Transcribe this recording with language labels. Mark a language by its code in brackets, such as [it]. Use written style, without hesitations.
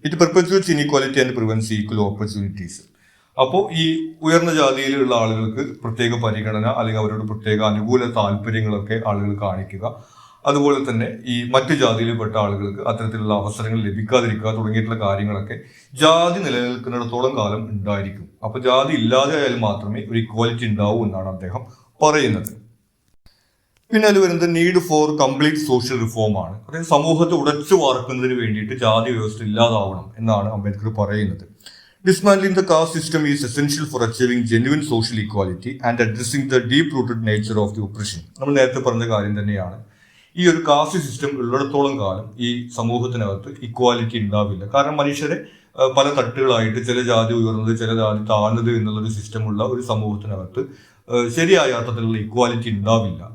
[en] It perpetuates inequality and prevents equal opportunities. [ml] അപ്പോൾ ഈ ഉയർന്ന ജാതിയിലുള്ള ആളുകൾക്ക് പ്രത്യേക പരിഗണന അല്ലെങ്കിൽ അവരോട് പ്രത്യേക അനുകൂല താല്പര്യങ്ങളൊക്കെ ആളുകൾ കാണിക്കുക, അതുപോലെ തന്നെ ഈ മറ്റു ജാതിയിൽപ്പെട്ട ആളുകൾക്ക് അത്തരത്തിലുള്ള അവസരങ്ങൾ ലഭിക്കാതിരിക്കുക തുടങ്ങിയിട്ടുള്ള കാര്യങ്ങളൊക്കെ ജാതി നിലനിൽക്കുന്നിടത്തോളം കാലം ഉണ്ടായിരിക്കും. അപ്പൊ ജാതി ഇല്ലാതെ ആയാൽ മാത്രമേ ഒരു ഇക്വാലിറ്റി ഉണ്ടാവൂ എന്നാണ് അദ്ദേഹം പറയുന്നത്. പിന്നെ അതിൽ വരുന്നത് [en] need for complete social reform [ml] ആണ്. അതായത് സമൂഹത്തെ ഉടച്ചു വാർക്കുന്നതിന് വേണ്ടിയിട്ട് ജാതി വ്യവസ്ഥ ഇല്ലാതാവണം എന്നാണ് അംബേദ്കർ പറയുന്നത്. [en] Dismantling the caste system is essential for achieving genuine social equality and addressing the deep-rooted nature of the oppression. [ml] നമ്മൾ നേരത്തെ പറഞ്ഞ കാര്യം തന്നെയാണ്. ഈ ഒരു കാസ്റ്റ് സിസ്റ്റം ഉള്ളിടത്തോളം കാലം ഈ സമൂഹത്തിനകത്ത് ഇക്വാലിറ്റി ഉണ്ടാവില്ല. കാരണം മനുഷ്യരെ പല തട്ടുകളായിട്ട് ചില ജാതി ഉയർന്നത് ചില ജാതി താഴ്ന്നത് എന്നുള്ളൊരു സിസ്റ്റമുള്ള ഒരു സമൂഹത്തിനകത്ത് ശരിയായ അർത്ഥത്തിലുള്ള ഇക്വാലിറ്റി ഉണ്ടാവില്ല.